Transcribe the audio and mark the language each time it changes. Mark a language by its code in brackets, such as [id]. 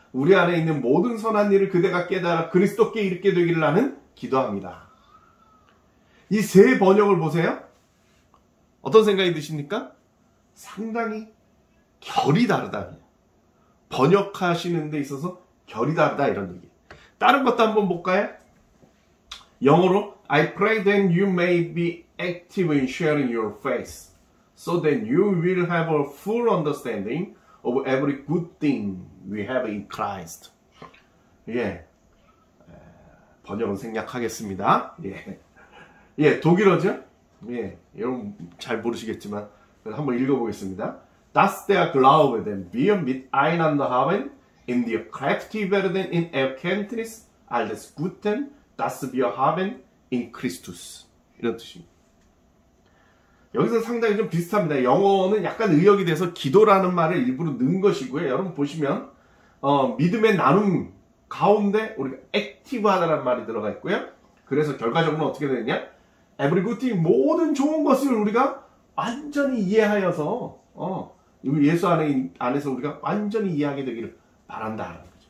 [ko] 우리 안에 있는 모든 선한 일을 그대가 깨달아 그리스도께 이르게 되기를 나는 기도합니다. 이 세 번역을 보세요. 어떤 생각이 드십니까? 상당히 결이 다르다. 번역하시는 데 있어서 결이 다르다 이런 얘기. 다른 것도 한번 볼까요? 영어로 [en] I pray that you may be active in sharing your faith so that you will have a full understanding of every good thing we have in Christ. [ko] 예, 번역은 생략하겠습니다. 독일어죠? 여러분 잘 모르시겠지만 한번 읽어보겠습니다. [de] Das der Glaube, den wir miteinander haben, in der Kraft werden in Erkenntnis alles Guten, das wir haben in Christus. [ko] 이런 뜻입니다. 여기서 상당히 좀 비슷합니다. 영어는 약간 의역이 돼서 기도라는 말을 일부러 넣은 것이고요. 여러분 보시면 믿음의 나눔 가운데 우리가 액티브하다는 말이 들어가 있고요. 그래서 결과적으로 어떻게 되느냐? [en] Every good thing, [ko] 모든 좋은 것을 우리가 완전히 이해하여서 예수 안에서 우리가 완전히 이해하게 되기를 바란다.